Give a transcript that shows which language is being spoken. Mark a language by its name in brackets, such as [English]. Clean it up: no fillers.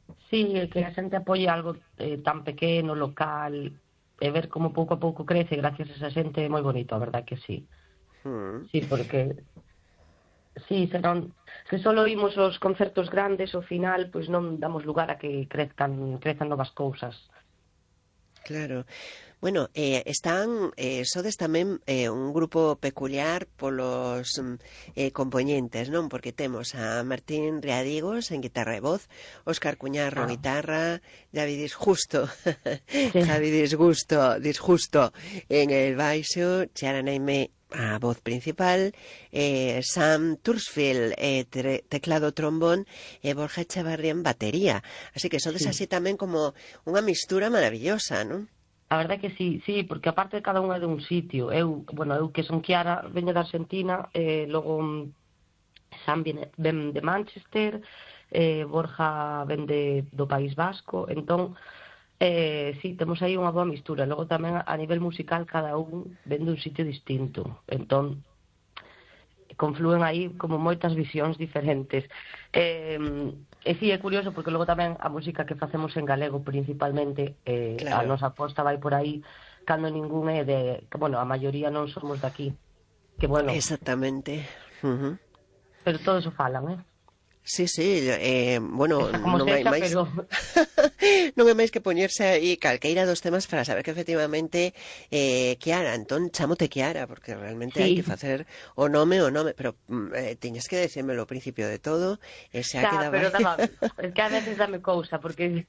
[Spanish] Sí, que la gente apoye algo tan pequeño, local, ver cómo poco a poco crece gracias a esa gente, muy bonito, ¿verdad que sí? Sí, porque sí, serán, si solo oímos los conciertos grandes, al final, pues no damos lugar a que crezcan nuevas cosas. Claro. [Galician] Bueno, están, sodes tamén un grupo peculiar polos compoñentes, non? Porque temos a Martín Riadigos en guitarra e voz, Óscar Cuñarro en guitarra, Javi Disgusto, sí. Javi Disgusto en el baixo, Chiara Neime a voz principal, Sam Tursfield, teclado trombón, Borja Echevarría en batería. Así que sodes sí. Así tamén como unha mistura maravillosa, non? A verdade que sí, sí, porque aparte cada unha de un sitio, eu que son Chiara, veño da Arxentina, logo Sam ven de Manchester, Borja ven de do País Vasco, entón sí, temos aí unha boa mistura, logo tamén a nivel musical cada un ven dun sitio distinto, entón confluen aí como moitas visións diferentes. E sí, é curioso, porque logo tamén a música que facemos en galego principalmente, claro. A nosa aposta vai por aí, cando ningún é de... Bueno, a maioría non somos de aquí. Que bueno. Exactamente. Pero todo eso falan, ¿eh? Sí, sí, bueno, non hai máis. Pero... non hai máis que poñerse aí calqueira dos temas para saber que efectivamente Chiara, entón chámote Chiara, porque realmente sí. Hai que facer o nome, pero tiñes que decírmelo ao principio de todo, e se ha quedado. Pero dame, es que a veces dame cousa, porque